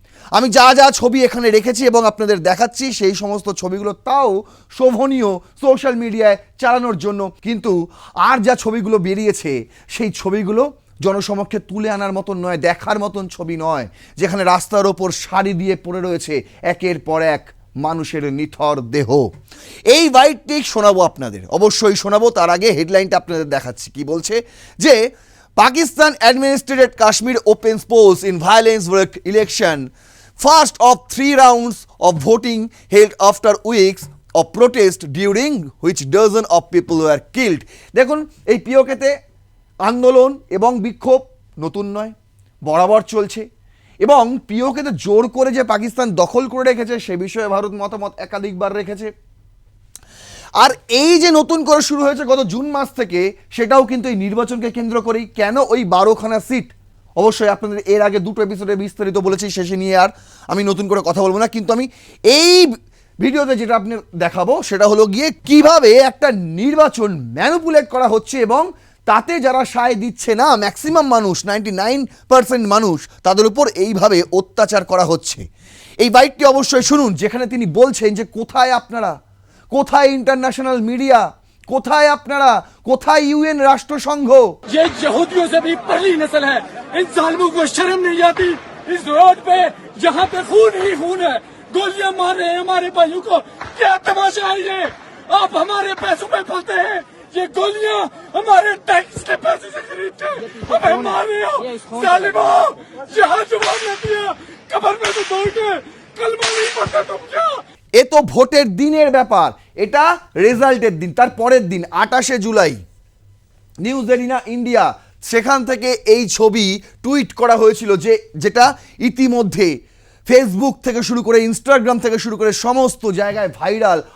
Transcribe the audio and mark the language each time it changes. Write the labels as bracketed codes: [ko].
[bn] আমি যা যা ছবি এখানে রেখেছি এবং আপনাদের দেখাচ্ছি সেই সমস্ত ছবিগুলো তাও শোভনীয় সোশ্যাল মিডিয়ায় চালানোর জন্য, কিন্তু আর যা ছবিগুলো বেরিয়েছে সেই ছবিগুলো জনসমক্ষে তুলে আনার মতন নয়, দেখার মতন ছবি নয়, যেখানে রাস্তার ওপর সারি দিয়ে পড়ে রয়েছে একের পর এক মানুষের নিথর দেহ। এই বাইটটি শোনাবো আপনাদের, অবশ্যই শোনাবো। তার আগে হেডলাইনটা আপনাদের দেখাচ্ছি কি বলছে, যে [en] Pakistan administered Kashmir opens polls in violence-wrecked election. First of 3 rounds of voting held after weeks of protest during which dozens of people were killed. [bn] দেখুন, এই পিওকেতে আন্দোলন এবং বিক্ষোভ নতুন নয়, বরাবর চলছে, এবং পিওকেতে জোর করে যে পাকিস্তান দখল করে রেখেছে সে বিষয়ে ভারত মতামত একাধিকবার রেখেছে। আর এই যে নতুন করে শুরু হয়েছে গত জুন মাস থেকে, সেটাও কিন্তু এই নির্বাচনকে কেন্দ্র করেই। কেন ওই 12খানা সিট, অবশ্যই আপনাদের এর আগে দুটো এপিসোডে বিস্তারিত বলেছি, শেষে নিয়ে আর আমি নতুন করে কথা বলবো না, কিন্তু আমি এই ভিডিওতে যেটা আপনি দেখাবো সেটা হলো গিয়ে কিভাবে একটা নির্বাচন ম্যানিপুলেট করা হচ্ছে এবং তাতে যারা সায় দিচ্ছে না, ম্যাক্সিমাম মানুষ 99% মানুষ, তাদের উপর এইভাবে অত্যাচার করা হচ্ছে। এই বাইটটি অবশ্যই শুনুন, যেখানে তিনি বলছেন যে কোথায় আপনারা, কোথায় ইন্টারন্যাশনাল মিডিয়া, কোথায় আপনারা, কোথায় ইউএন রাষ্ট্রসংঘ? [hi] ये यहूदियों से भी पहली नस्ल है, इन जालिमों को शर्म नहीं आती। इस रोड पे जहाँ पे खून ही खून है, गोलियां मार रहे हैं हमारे भाइयों को। क्या तमाशा है ये? आप हमारे पैसों पे पलते हैं, ये गोलियां हमारे टैक्स के पैसे से खरीदते हैं, हमें मार रहे हो जालिमों। यहाँ जवाब न दिया, कब्र में तो दौड़ के कलमा नहीं पढ़ते तुम क्या? [bn] এ তো ভোটের দিনের ব্যাপার, এটা রেজাল্টের দিন, তার পরের দিন 28শে জুলাই নিউজ এরিনা ইন্ডিয়া, সেখান থেকে এই ছবি টুইট করা হয়েছিল, যেটা ইতিমধ্যে ফেসবুক থেকে শুরু করে ইনস্টাগ্রাম থেকে শুরু করে সমস্ত জায়গায় ভাইরাল।